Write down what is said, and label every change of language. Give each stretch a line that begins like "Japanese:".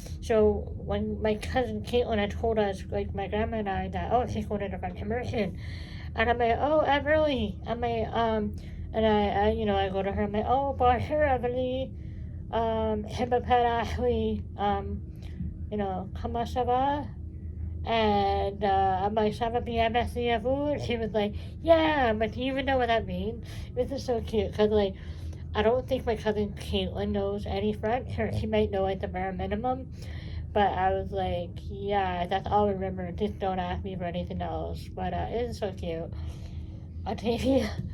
English: So when my cousin Caitlin had told us, my grandma and I, that she's going to different immersion, and I'm like, oh, Everly, I'm like, and I go to her, I'm like, oh,
French: bonjour,
English: Everly, Ashley,
French: comment ça va?
English: And I'm like,
French: ça va bien, merci à vous.
English: And she was like, yeah, but do you even know what that means? This is so cute because I don't think my cousin Caitlin knows any French, or she might know the bare minimum. But I was like, yeah, that's all I remember. Just don't ask me for anything else. But it is so cute. Octavia.